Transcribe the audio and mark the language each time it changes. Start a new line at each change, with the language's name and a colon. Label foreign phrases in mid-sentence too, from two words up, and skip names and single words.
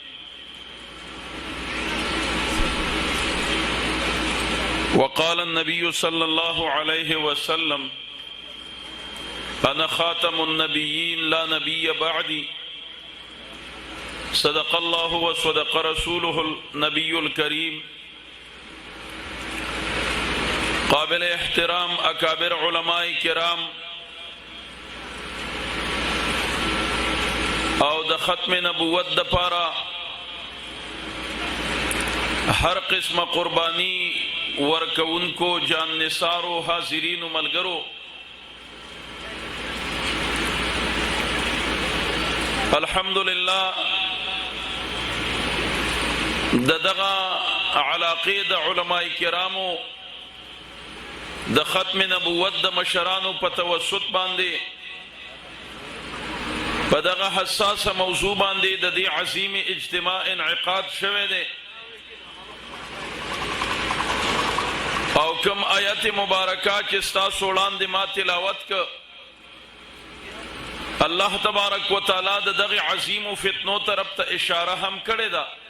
Arabic: وقال النبي صلى الله عليه وسلم أنا خاتم النبيين لا نبي بعدي صدق الله وصدق رسوله النبي الكريم
Pashto: قابل احترام اکابر علماء کرام او د ختم نبوت د پارا ہر قسم قربانی ورکون کو جان نثارو حاضرین و ملگرو الحمدللہ دغا علاقه د علماء کرامو د ختم نبوت د مشرانو په توسط باندې په دغه حساسه موضوع باندې د دې عظیم اجتماع انعقاد شوه دی او کوم آیت مبارکه چې تاسو وړاندې ما تلاوت ک
Arabic: الله تبارک وتعالى
Pashto: دغه عظیم فتنو طرف ته اشاره هم کړې ده